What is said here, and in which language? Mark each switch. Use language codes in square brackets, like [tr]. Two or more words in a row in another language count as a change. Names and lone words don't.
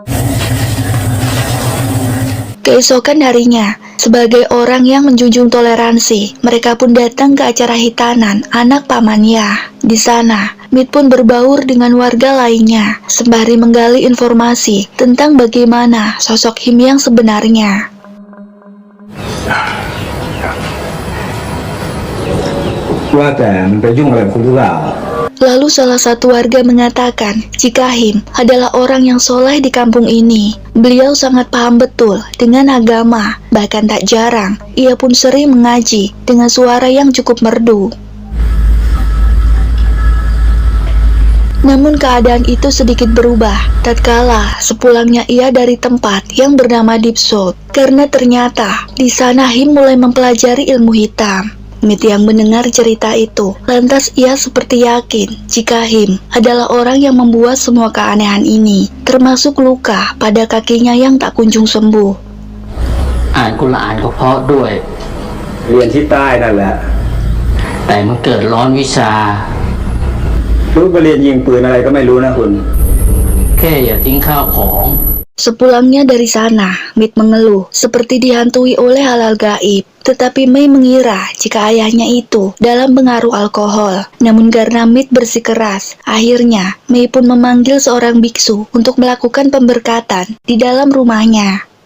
[id] Keesokan harinya, sebagai orang yang menjunjung toleransi, mereka pun datang ke acara hitanan anak Paman Yah. Di sana, Mit pun berbaur dengan warga lainnya, sembari menggali informasi tentang bagaimana sosok Him yang sebenarnya. [th] " ว่าแต่มันไปยุ่งอะไรกับคุณหรือเปล่า [id] Lalu salah satu warga mengatakan jika Him adalah orang yang soleh di kampung ini. Beliau sangat paham betul dengan agama, bahkan tak jarang ia pun sering mengaji dengan suara yang cukup merdu. Namun keadaan itu sedikit berubah tatkala sepulangnya ia dari tempat yang bernama Deep South, karena ternyata di sana Him mulai mempelajari ilmu hitam. Mit yang mendengar cerita itu, lantas ia seperti yakin jika Him adalah orang yang membuat semua keanehan ini, termasuk luka pada kakinya yang tak kunjung sembuh. [th] อ่านกุรอานก็เพราะด้วย เรียนที่ใต้นั่นแหละ แต่มันเกิดร้อนวิชา รู้ไปเรียนยิงปืนอะไรก็ไม่รู้นะคุณ แค่อย่าทิ้งข้าวของ [id] Sepulangnya dari sana, Mit mengeluh seperti dihantui oleh hal-hal gaib. Tetapi Mei mengira jika ayahnya itu dalam pengaruh alkohol. Namun karena Mit bersikeras, akhirnya Mei pun memanggil seorang biksu untuk melakukan pemberkatan di dalam rumahnya.